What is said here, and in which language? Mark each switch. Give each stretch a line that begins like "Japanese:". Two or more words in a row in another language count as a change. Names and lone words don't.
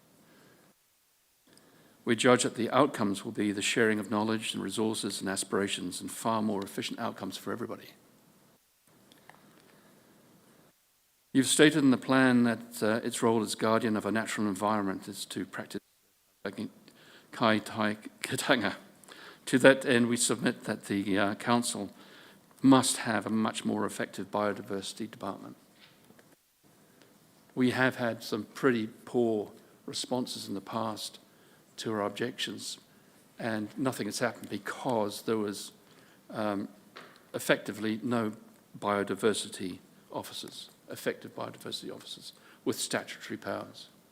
English: We judge that the outcomes will be the sharing of knowledge and resources and aspirations and far more efficient outcomes for everybody. You've stated in the plan that its role as guardian of a natural environment is to practice
Māori: kai tai kitanga.
English: To that end, we submit that the council must have a much more effective biodiversity department. We have had some pretty poor responses in the past to our objections, and nothing has happened because there was effectively no biodiversity officers, effective biodiversity officers with statutory powers.